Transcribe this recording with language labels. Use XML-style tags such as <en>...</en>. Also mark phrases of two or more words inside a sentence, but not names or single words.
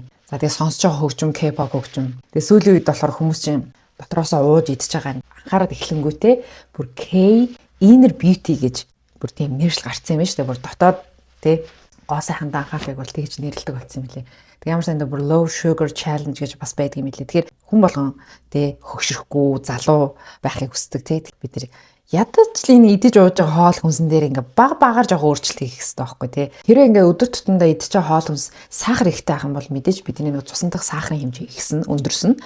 <mn>За тэгээ сонсож байгаа хөгжим K-pop хөгжим. Тэгээ сүүлийн үед болохоор хүмүүс чинь дотроосоо ууж идчихэж байгаа. Анхаарал эхлэнгүүтээ бүр</mn> <en>K inner beauty</en> <mn>гэж бүр тийм нэршил гарцсан юм байна шүү дээ. Бүр дотоод тий гоо сайхан анхаарахыг бол тэгж нэрлэдэг болсон юм лээ. Тэг ямар санда бүр</mn> <en>low sugar challenge</en> <mn>гэж бас байдаг юм лээ. Тэгэхээр хүн болгон тий хөгшрөхгүй залуу байхыг хүсдэг тий бид тэр ядаж л энэ идэж ууж байгаа хоол хүнсэн дээр ингээ багаар жоох өөрчлөлт хийх хэрэгтэй байхгүй тий. Хэрэв ингээ өдөр тутамдаа идэж байгаа хоол хүнс сахар ихтэй ах юм бол мэдээж бидний нэг цусан дах сахарын хэмжээ ихсэн өндөрсөн.</mn>